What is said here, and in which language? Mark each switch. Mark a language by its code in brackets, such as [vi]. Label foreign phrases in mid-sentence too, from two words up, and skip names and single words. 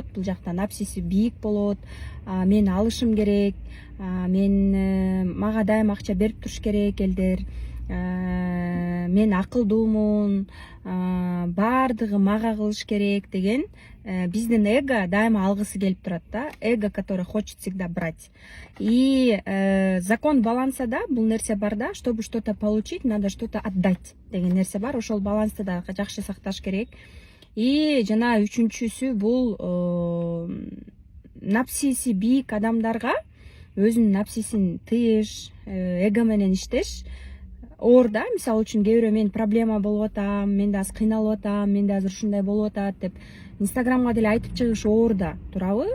[ky] Бул жакта напсиси бийик болот. Мен алышым керек. Мага дайым акча берип туруш керек элдер. Мен акылдуумун. Баардыгы мага кылыш керек деген биздин эго дайыма алгысы келип турат да. [ru] Эго, которое хочет всегда брать. И закон баланса [ky] да, бул нерсе бар да. [ru] Чтобы что-то получить, надо что-то отдать [ky] деген нерсе бар. Ошол балансты да жакшы сакташ керек. [ru] И жана [ky] үчүнчүсү бул напсиси бийик адамдарга өзүнүн напсисин тыйыш, эго менен иштеш оор да. Мисалы үчүн кээ бирөө мен проблема болуп атам, мен да азыр кыйналып атам, менде азыр ушундай болуп атат деп Инстаграмга деле айтып чыгыш оор да, туурабы?